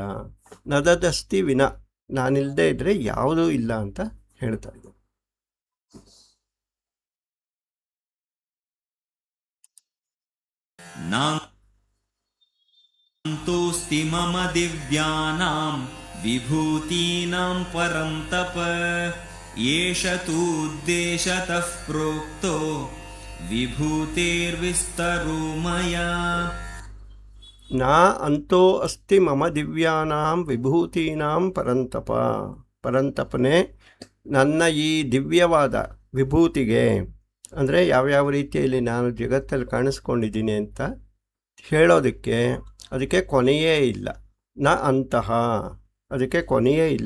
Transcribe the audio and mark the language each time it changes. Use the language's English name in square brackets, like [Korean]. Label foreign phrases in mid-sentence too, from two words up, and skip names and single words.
[Sanskrit] ನದದಸ್ತಿ ವಿನ, [Kannada] ನಾನಿಲ್ಲದೆ ಇದ್ದರೆ ಯಾವುದೂ ಇಲ್ಲ ಅಂತ ಹೇಳ್ತಾ ಇದ್ದೆ. [Sanskrit] ನಾಂತೋಸ್ತಿ ಮಮ ದಿವ್ಯಾನಾಂ ವಿಭೂತೀನಾಂ ಪರಂ ತಪ ಏಷ ತೂದ್ದೇಶತಃ ಪ್ರೋಕ್ತೋ ವಿಭೂತೇರ್ವಿಸ್ತರೋ ಮಯಾ. ನಾ ಅಂತೋ ಅಸ್ತಿ ಮಮ ದಿವ್ಯಾನಾಂ ವಿಭೂತೀನಾಂ ಪರಂತಪ. [Kannada] ಪರಂತಪನೇ, ನನ್ನ ಈ ದಿವ್ಯವಾದ ವಿಭೂತಿಗೆ, ಅಂದರೆ ಯಾವ್ಯಾವ ರೀತಿಯಲ್ಲಿ ನಾನು ಜಗತ್ತಲ್ಲಿ ಕಾಣಿಸ್ಕೊಂಡಿದ್ದೀನಿ ಅಂತ ಹೇಳೋದಕ್ಕೆ ಅದಕ್ಕೆ ಕೊನೆಯೇ ಇಲ್ಲ. ನ ಅಂತಹ, ಅದಕ್ಕೆ ಕೊನೆಯೇ ಇಲ್ಲ.